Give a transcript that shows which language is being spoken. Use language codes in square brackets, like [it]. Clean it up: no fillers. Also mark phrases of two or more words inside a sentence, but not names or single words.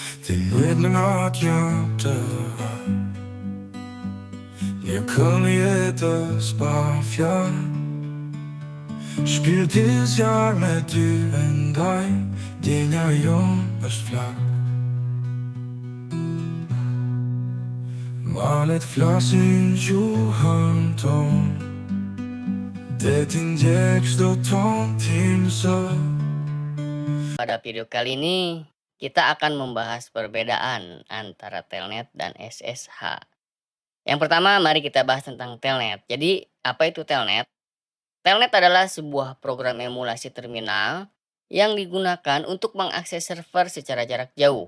[id] Ledningat yaptı Yakın jedes bafja Spielt dieses Jahr mit dir und dein Dina jong ist flach Malet flasin juhanton Detin jeks do ton timsa. Pada video kali ini, kita akan membahas perbedaan antara Telnet dan SSH. Yang pertama, mari kita bahas tentang Telnet. Jadi, apa itu Telnet? Telnet adalah sebuah program emulasi terminal yang digunakan untuk mengakses server secara jarak jauh.